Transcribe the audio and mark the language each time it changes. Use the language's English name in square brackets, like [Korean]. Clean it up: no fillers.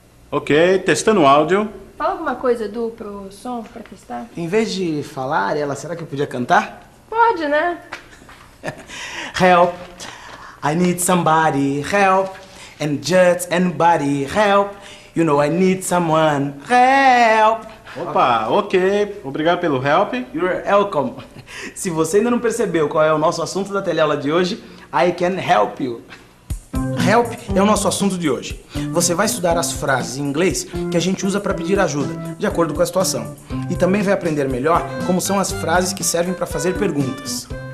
[Portuguese] Ok, testando o áudio. Fala alguma coisa, Edu, pro som, pra testar. Em vez de falar, será que eu podia cantar? Pode, né? [English] Help, I need somebody, help, and just anybody, help, you know I need someone, help. [Portuguese] Opa, ok. Obrigado pelo help. [English] You're welcome. [Portuguese] Se você ainda não percebeu qual é o nosso assunto da teleaula de hoje, [English] I can help you. [Portuguese] Help é o nosso assunto de hoje. Você vai estudar as frases em inglês que a gente usa para pedir ajuda, de acordo com a situação. E também vai aprender melhor como são as frases que servem para fazer perguntas.